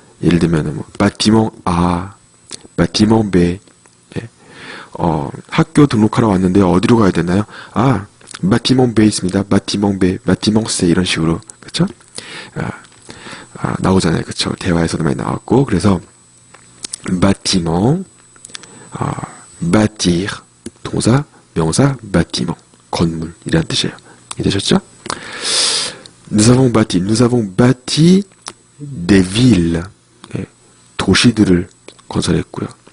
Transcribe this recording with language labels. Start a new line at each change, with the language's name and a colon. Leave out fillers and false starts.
Korean: 예를 들면 뭐 bâtiment A, bâtiment B. 예. 학교 등록하러 왔는데 어디로 가야 되나요? bâtiment B 있습니다. bâtiment B, bâtiment C 이런 식으로. 그렇죠? 나오잖아요. 그렇죠? 대화에서도 많이 나왔고. 그래서 bâtiment, bâtir, 동사, 명사, bâtiment, 건물 이란 뜻이에요. 이해되셨죠?
French: nous avons bâti des villes,
Korean: 예, 도시들을 건설했고요.